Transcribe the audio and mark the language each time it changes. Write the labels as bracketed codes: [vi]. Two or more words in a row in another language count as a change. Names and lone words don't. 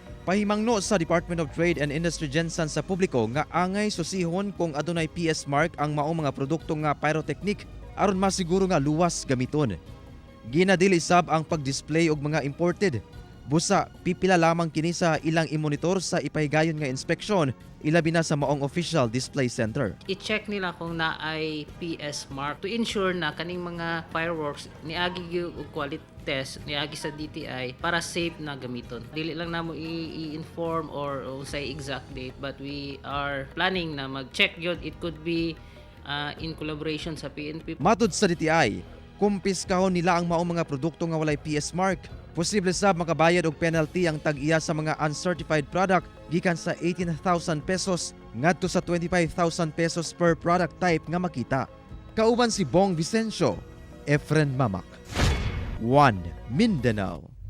[ceb] Pahimangno sa Department of Trade and Industry Gensan sa publiko nga angay susihon kung adunay PS mark ang maong mga produkto nga pyrotechnic aron masiguro nga luwas gamiton. Ginadili sab ang pag-display og mga imported. Busa, pipila lamang kini sa ilang imonitor sa ipahigayon nga inspeksyon, ilabi na sa maong official display center. I-check nila kung na ay PS mark [en] to ensure [ceb] na kaning mga fireworks niagi yung [en] quality test [ceb] niagi sa DTI para safe na gamiton. Dili lang namo i-inform [en] or say exact date, but we are planning [ceb] na mag-check yun. [en] It could be in collaboration sa PNP. [ceb] Matud sa DTI, kumpiskahon nila ang maong mga produkto nga walay PS mark. Posible sab makabayad og penalty ang tag-iya sa mga uncertified product gikan sa 18,000 pesos ngadto sa 25,000 pesos [en] per product type [ceb] nga makita. Kauban si Bong Vicencio, Efren Mamak, One Mindanao.